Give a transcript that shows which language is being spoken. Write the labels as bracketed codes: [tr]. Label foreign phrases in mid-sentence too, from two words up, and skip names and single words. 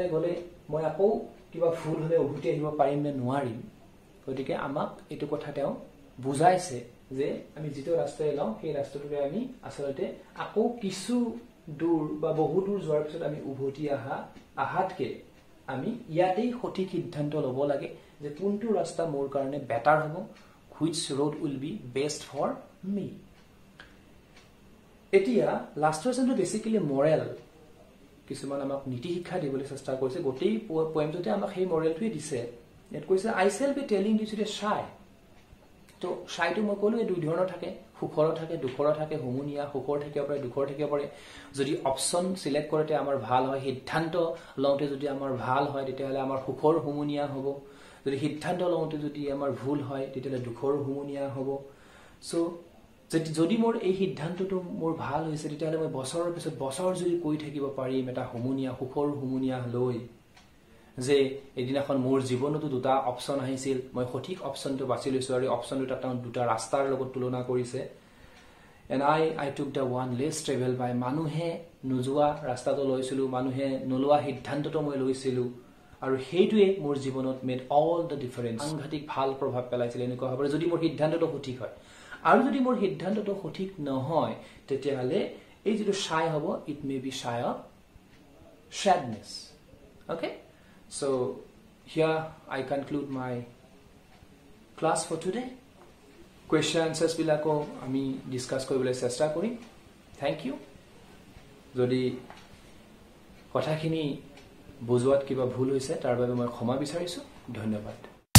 [as] গলে মই আকৌ কিবা ভুল হলে উভতি আহিব পাৰিম নে নোৱাৰিম গতিকে আমাক এইটো কথা তেওঁ বুজাইছে যে আমি যেটো ৰাস্তাৰে লওঁ সেই ৰাস্তাটোৰে আমি আসলতে আকৌ কিছু দূৰ বা বহু দূৰ যোৱাৰ পিছত আমি উভতি আহাতকে আমি ইয়াতেই সঠিক সিদ্ধান্ত ল'ব লাগে যে কোনটো ৰাস্তা মোৰ কাৰণে বেটাৰ হ'ব, [en] which road will be best for me. [as] এতিয়া [en] last lesson basically moral [as] কিছুমান আমাক নীতি শিক্ষা দিবলৈ চেষ্টা কৰিছে গোটেই পয়েমটোতে আমাক সেই মৰেলটোৱে দিছে এট কৈছে [en] I shall be telling you to sigh [as] তো শাইটো মই ক'লো দুই ধৰণৰ থাকে সুখৰ থাকে দুখৰ থাকে হুমুনিয়া সুখৰ থাকিব পাৰে দুখৰ থাকিব পাৰে যদি [en] option select [as] কৰোতে আমাৰ ভাল হয় সিদ্ধান্ত লওঁতে যদি আমাৰ ভাল হয় তেতিয়াহলে আমাৰ সুখৰ হুমুনিয়া হ'ব যদি সিদ্ধান্ত লওঁতে যদি আমাৰ ভুল হয় তেতিয়াহলে দুখৰ হুমুনিয়া হ'ব সো যদি মোৰ এই সিদ্ধান্তটো মোৰ ভাল হৈছে তেতিয়াহলে মই বছৰৰ পিছত বছৰ যদি কৈ থাকিব পাৰিম এটা হুমুনিয়া সুখৰ হুমুনিয়া লৈ যে এদিনাখন মোৰ জীৱনতো দুটা অপচন আহিছিল মই সঠিক অপচনটো বাছি লৈছো আৰু অপচন দুটা ৰাস্তাৰ লগত তুলনা কৰিছে [en] and I took the one less travel by [as] মানুহে নোযোৱা ৰাস্তাটো লৈছিলো মানুহে নলোৱা সিদ্ধান্তটো মই লৈছিলো আৰু হেইটোৱে মোৰ জীৱনত [en] made all the difference [as] সাংঘাতিক ভাল প্ৰভাৱ পেলাইছিল এনেকুৱা হ'ব যদি মোৰ সিদ্ধান্তটো সঠিক হয় আৰু যদি মোৰ সিদ্ধান্তটো সঠিক নহয় তেতিয়াহলে এই যেটো shy হ'ব [en] it may be shy of sadness. Okay, so here I conclude my class for today. Question answers [as] বিলাক আমি discuss কৰিবলৈ চেষ্টা কৰি. [en] Thank you. [as] Jodi কথাখিনি বুজোৱাত কিবা ভুল হৈছে তাৰ বাবে মই ক্ষমা বিচাৰিছো ধন্যবাদ